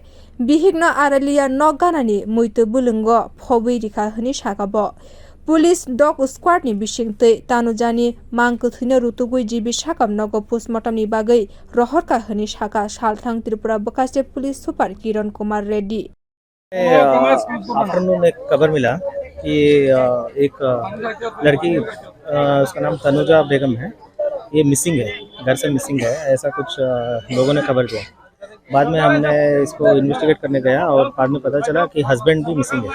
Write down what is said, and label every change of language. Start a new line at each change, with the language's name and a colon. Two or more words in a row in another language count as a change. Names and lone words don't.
Kok Borok: Bihikno Aralia nogganani muito bulungo phobui rikha hwnui sakabo.
English: Police dog squad
Kok Borok: ni bisingtui tanujani mangkuthino rutugui jibi sakam nogo postmortem ni bagai rohorka hwnui saka Salthang Tripura Bokase
English: Police Super
Kok Borok: Kiran Kumar Reddy.
Hindi: आफ्टरनून एक खबर मिला कि एक लड़की उसका नाम तनुजा बेगम है, ये मिसिंग है, घर से मिसिंग है, ऐसा कुछ लोगों ने खबर दिया। बाद में हमने इसको इन्वेस्टिगेट करने गया और बाद में पता चला कि हस्बैंड भी मिसिंग है।